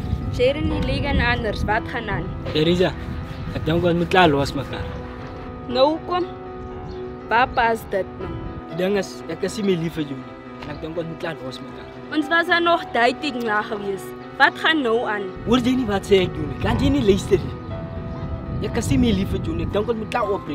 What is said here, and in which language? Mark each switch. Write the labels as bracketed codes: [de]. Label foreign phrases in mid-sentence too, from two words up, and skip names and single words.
[af] Sharon die liggen anders, wat gaan aan? Teresa, ek dink ons moet klaar los mekaar. Nou kom, papa is dit nou. Die ding is, ek is nie meer lief vir jou nie. En ek dink ons moet klaar los mekaar. Ons was er nog dating na gewees. Wat gaan nou aan? Hoor jy nie wat sê ek doen nie? Kan jy nie luister nie? Ek is nie meer lief vir jou nie. Ek dink ons moet klaar opbreek.